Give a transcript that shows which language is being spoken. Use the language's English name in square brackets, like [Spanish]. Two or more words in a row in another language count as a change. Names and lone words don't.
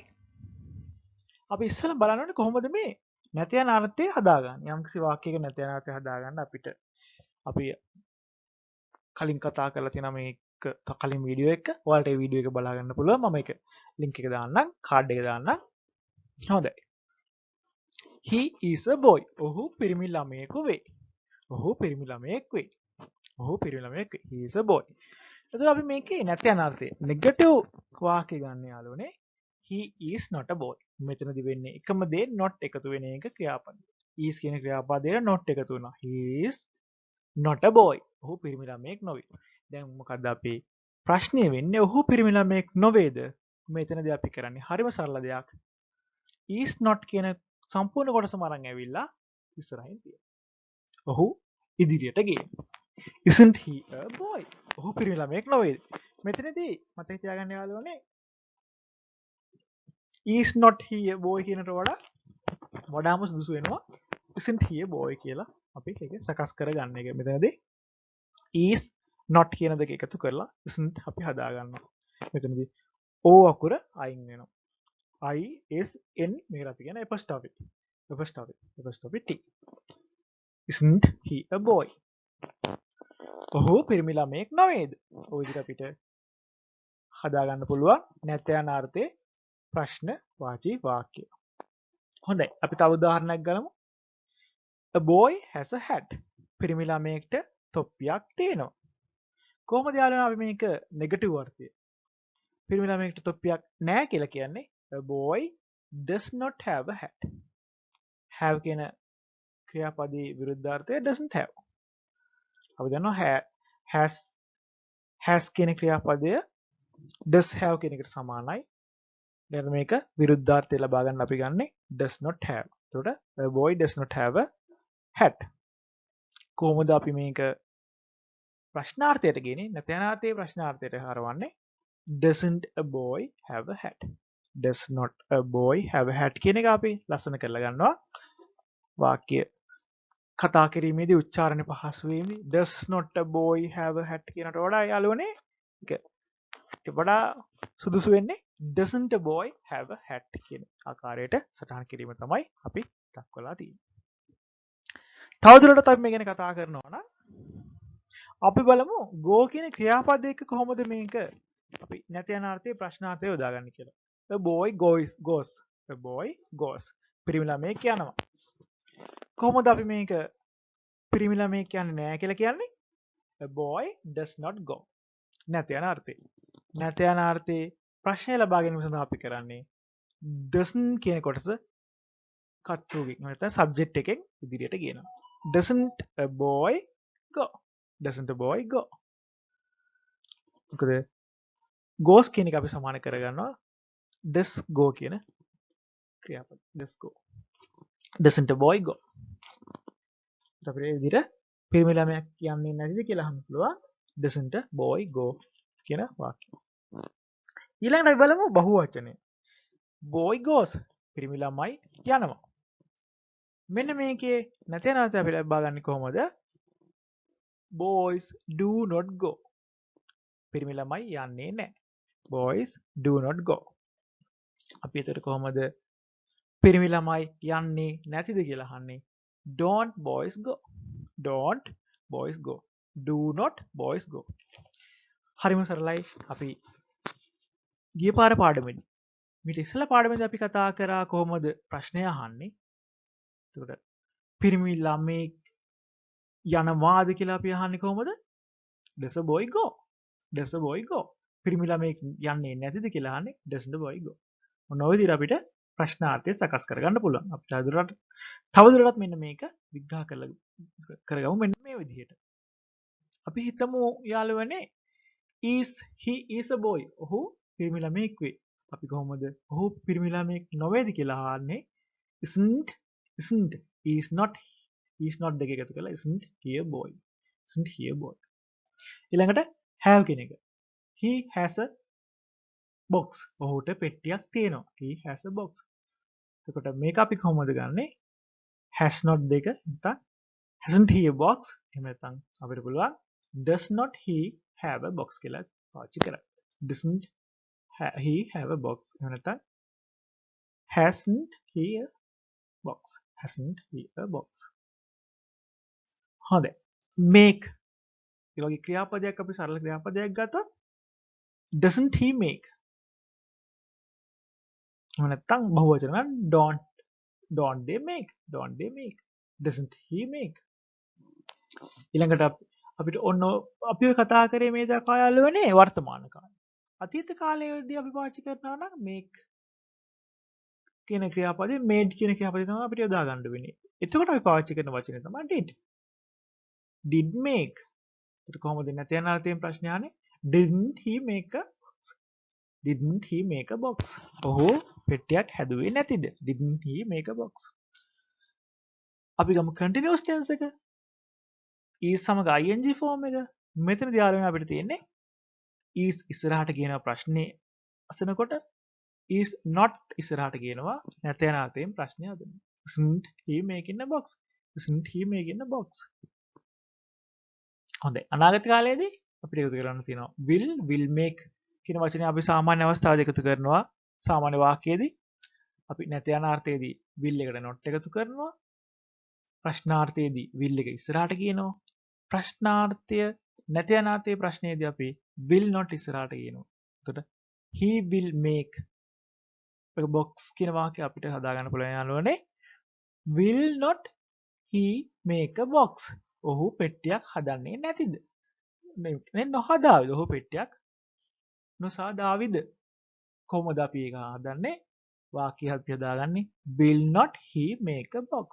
[Sinhala] අපි ඉස්සෙල්ලා බලන්න ඕනේ කොහොමද මේ නැත යන අර්ථය හදාගන්නේ. යම්කිසි වාක්‍යයක නැත යන අර්ථය හදාගන්න අපිට අපි කලින් කතා කරලා තියෙන මේක කලින් වීඩියෝ එක ඔයාලට ඒ වීඩියෝ එක බලා ගන්න පුළුවන්. මම ඒක ලින්ක් එක දාන්නම්, කාඩ් එක දාන්නම්. හොඳයි. [English] He is a boy. [Sinhala] ඔහු පිරිමි ළමයෙකු වේ. ඔහු පිරිමි ළමයෙක් වේ. ඔහු පිරිමි ළමයෙක් වේ. [English] He is a boy. [Sinhala] එතකොට අපි මේකේ නැත යන අර්ථය නෙගටිව් වාක්‍ය ගන්න යාළුවනේ. [English] He is not a boy. [Sinhala] මෙතනදි වෙන්නේ එකම දේ not එකතු වෙන එක ක්‍රියාපදය. is කියන ක්‍රියාපදයට not එකතු වුණා. [English] He is not a boy. [Sinhala] ඔහු පිරිමි ළමයෙක් නොවේ. දැන් මොකද්ද අපි ප්‍රශ්නේ වෙන්නේ ඔහු පිරිමි ළමයෙක් නොවේද? මෙතනදී අපි කරන්නේ හරිම සරල දෙයක්. [English] is not [Sinhala] කියන සම්පූර්ණ කොටසම අරන් ඇවිල්ලා ඉස්සරහින් තියෙනවා. ඔහු ඉදිරියට ගියේ. [English] Isn't he a boy? [Sinhala] ඔහු පිරිමි ළමයෙක් නොවේද? මෙතනදී මතක තියාගන්න යාළුවනේ [English] is not he a boy [Sinhala] කියනට වඩාම සුදුසු වෙනවා [English] isn't he a boy [Sinhala] කියලා අපි ඒක සකස් කරගන්න එක. මෙතනදී [English] is not [Sinhala] කියන දෙක එකතු කරලා isn't අපි හදා ගන්නවා. මෙතනදී o අකුර අයින් වෙනවා. I S N මේකට අපි කියන apostrophe. [English] apostrophe T. Isn't he a boy? [Sinhala] ඔහු පිරිමි ළමයෙක් නොවේද? ඔය විදිහට අපිට හදා ගන්න පුළුවන් නැත යන අර්ථයේ ප්‍රශ්න වාචී වාක්‍ය. හොඳයි. අපි තව උදාහරණයක් ගමු. [English] A boy has a hat. [Sinhala] පිරිමි ළමයෙක්ට තොප්පියක් තියෙනවා. කොහොමද යාළුවනේ අපි මේක නෙගටිව් අර්ථය? පිරිමි ළමයෙක්ට තොප්පියක් නැහැ කියලා කියන්නේ [English] a boy does not have a hat. [Sinhala] have කියන ක්‍රියාපදයේ විරුද්ධාර්ථය [English] doesn't have. [Sinhala] අපි දන්නවා has කියන ක්‍රියාපදය [English] does have [Sinhala] කියන එකට සමානයි. දැන් මේක විරුද්ධාර්ථය ලබා ගන්න අපි ගන්නෙ [English] does not have. එතකොට a boy does not have a hat. [Sinhala] කොහොමද අපි මේක ප්‍රශ්නාර්ථයට ගෙනේ නැත්නම් ප්‍රශ්නාර්ථයට හරවන්නේ [English] doesn't a boy have a hat? does not a boy have a hat [Sinhala] කියන එක අපි ලස්සන කරලා ගන්නවා. වාක්‍ය කතා කිරීමේදී උච්චාරණය පහසු වීමේ [English] does not a boy have a hat [Sinhala] කියනට වඩා යාළුවනේ ඒක වඩා සුදුසු වෙන්නේ [English] doesn't a boy have a hat [Sinhala] කියන ආකාරයට සටහන් කිරීම තමයි අපි දක්වලා තියෙන්නේ. තවදුරටත් අපි මේ ගැන කතා කරනවා නම් අපි බලමු go කියන ක්‍රියාපදයක කොහොමද මේක අපි නැති යන අර්ථයේ ප්‍රශ්නාර්ථය යොදාගන්නේ කියලා. [English] a boy goes. a boy goes. [Sinhala] පිරිමි ළමයෙක් යනවා. කොහොමද අපි මේක පිරිමි ළමයෙක් යන්නේ නැහැ කියලා කියන්නේ? [English] a boy does not go. [Sinhala] නැත යන අර්ථය. නැත යන අර්ථයේ ප්‍රශ්නය ලබා ගැනීම සඳහා අපි කරන්නේ doesn't කියන කොටස කර්තෘගෙන් නැත්නම් subject එකෙන් ඉදිරියට ගේනවා. [English] doesn't a boy go. doesn't a boy go. [Sinhala] මොකද goes කියන එක අපි සමාන කරගන්නවා [English] does go [Sinhala] කියන ක්‍රියාපද. [English] does go. doesn't a boy go. [Sinhala] අපිට මේ විදිහට පිරිමි ළමයෙක් යන්නේ නැතිද කියලා අහන්න පුළුවන්. [English] doesn't a boy go [Sinhala] කියන වාක්‍යය. ඊළඟට අපි බලමු බහුවචනය. [English] boy goes. [Sinhala] පිරිමි ළමයි යනවා. මෙන්න මේකේ නැති යන අර්ථය අපි ලබා ගන්නේ කොහොමද? [English] boys do not go. [Sinhala] පිරිමි ළමයි යන්නේ නැහැ. [English] boys do not go. [Sinhala] අපි එතකොට කොහොමද පිරිමි ළමයි යන්නේ නැතිද කියලා අහන්නේ? [English] don't boys go. don't boys go. do not boys go. [Sinhala] හරිම සරලයි. අපි ගිය පාර පාඩමේදී මීට ඉස්සෙල්ලා පාඩමේදී අපි කතා කරා කොහොමද ප්‍රශ්නය අහන්නේ. එතකොට පිරිමි ළමයි යනවාද කියලා අපි අහන්නේ කොහොමද? [English] does a boy go? does a boy go? [Sinhala] පිරිමි ළමයි යන්නේ නැතිද කියලා අහන්නේ [English] does the boy go? [Sinhala] මොන ඔය විදිහට අපිට ප්‍රශ්නාර්ථය සකස් කරගන්න පුළුවන්. අපිට තවදුරටත් මෙන්න මේක විග්‍රහ කරගමු මෙන්න මේ විදිහට. අපි හිතමු යාළුවනේ [English] is he is a boy. [Sinhala] ඔහු පිරිමි ළමයෙක් වේ. අපි කොහොමද ඔහු පිරිමි ළමයෙක් නොවේද කියලා අහන්නේ? [English] isn't is not [Sinhala] දෙක එකතු කරලා [English] isn't he a boy. isn't he a boy. [Sinhala] ඊළඟට have කියන එක. [English] he has a box. [Sinhala] ඔහුට පෙට්ටියක් තියෙනවා. [English] he has a box. [Sinhala] එතකොට මේක අපි කොහොමද ගන්නෙ? [English] has not [Sinhala] දෙක නැත්නම් [English] hasn't he a box? [Sinhala] එහෙම නැත්නම් අපිට පුළුවන් [English] does not he have a box [Sinhala] කියලා පාවිච්චි කරන්න. [English] doesn't he have a box? [Sinhala] එහෙම නැත්නම් [English] hasn't he a box? hasn't he a box? [Sinhala] හොඳයි. make ඒ වගේ ක්‍රියාපදයක් අපි සරල ක්‍රියාපදයක් ගත්තොත් [English] doesn't he make? [Sinhala] එහෙම නැත්නම් බහුවචන නම් [English] don't they make? don't they make? doesn't he make? [Sinhala] ඊළඟට අපිට ඔන්න අපි ඔය කතා කරේ මේ දක්වා යාළුවනේ වර්තමාන කාලේ. අතීත කාලයේදී අපි පාවිච්චි කරනවා නම් make කියන ක්‍රියාපදේ made කියන ක්‍රියාපදේ තමයි අපිට යොදා ගන්න වෙන්නේ. එතකොට අපි පාවිච්චි කරන වචනේ තමයි did. [English] did make. [Sinhala] ඒක කොහොමද නැත යන අර්ථයෙන් ප්‍රශ්නේ අහන්නේ? [English] didn't he make a didn't he make a box? [Sinhala] ඔහු පෙට්ටියක් හැදුවේ නැතිද? [English] didn't he make a box? [Sinhala] අපි ගමු [English] continuous tense [Sinhala] එක. is සමග [English] ing form [Sinhala] එක. මෙතනදී යාළුවනේ අපිට තියෙන්නේ is ඉස්සරහට කියන ප්‍රශ්නේ අසනකොට [English] is not [Sinhala] ඉස්සරහට කියනවා නැත යන අර්ථයෙන් ප්‍රශ්නය අදනවා. [English] isn't he making a box? isn't he making a box? [Sinhala] හොඳයි. අනාගත කාලයේදී අපිට එකතු කරන්න තියෙනවා [English] will make [Sinhala] කියන වචනේ අපි සාමාන්‍ය අවස්ථාවේදී එකතු කරනවා. සාමාන්‍ය වාක්‍යයේදී අපි නැත යන අර්ථයේදී will එකට not එකතු කරනවා. ප්‍රශ්නාර්ථයේදී will එක ඉස්සරහට කියනවා. ප්‍රශ්නාර්ථය නැත යන අර්ථයේ ප්‍රශ්නයේදී අපි [English] will not [Sinhala] ඉස්සරහට කියනවා. එතකොට [English] he will make a box [Sinhala] කියන වාක්‍යය අපිට හදාගන්න පුළුවන් යාළුවනේ. [English] will not he make a box? [Sinhala] ඔහු පෙට්ටියක් හදන්නේ නැතිද? නේ නොහදාවිද? ඔහු පෙට්ටියක් නොසාදාවිද? කොහොමද අපි ඒක හදන්නේ? වාක්‍යය අපි හදාගන්නේ [English] will not he make a box.